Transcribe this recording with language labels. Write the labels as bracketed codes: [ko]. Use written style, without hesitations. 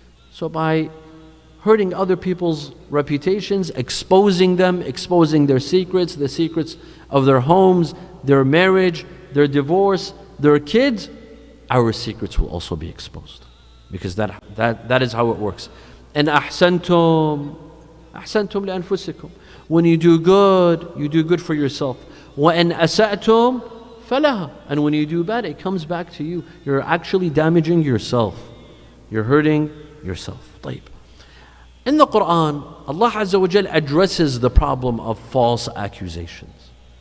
[en] So by hurting other people's reputations, exposing them, exposing their secrets, the secrets of their homes, their marriage, their divorce, their kids, our secrets will also be exposed. Because that is how it works. [ar] And أحسنتم لأنفسكم. [en] When you do good for yourself. [ar] وإن أسأتم فلها. [en] And when you do bad, it comes back to you. You're actually damaging yourself. You're hurting yourself. طيب. In the Quran, Allah Azza wa Jal addresses the problem of false accusations.